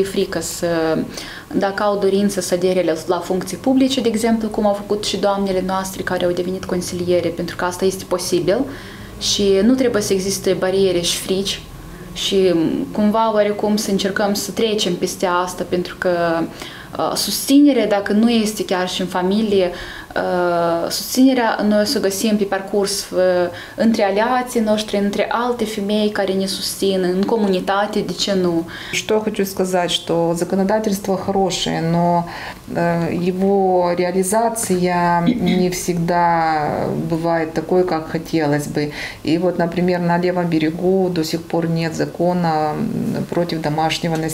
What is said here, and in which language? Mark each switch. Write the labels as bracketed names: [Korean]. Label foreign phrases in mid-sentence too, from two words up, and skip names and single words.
[Romanian] frică dacă au dorință să adere la funcții publice, de exemplu, cum au făcut și doamnele noastre care au devenit consiliere, pentru că asta este posibil și nu trebuie să existe bariere și frici și cumva oarecum să încercăm să trecem peste asta, pentru că susținerea, dacă nu este chiar și în familie, susținerea noi o să găsim pe parcurs între aliații noștri, între alte femei care не susțin, în comunitate, de ce nu? [Russian] Что хочу сказать, что законодательство хорошее, но его реализация не всегда бывает такой, как хотелось бы. И вот, например, на левом берегу до сих пор нет закона против домашнего насилия.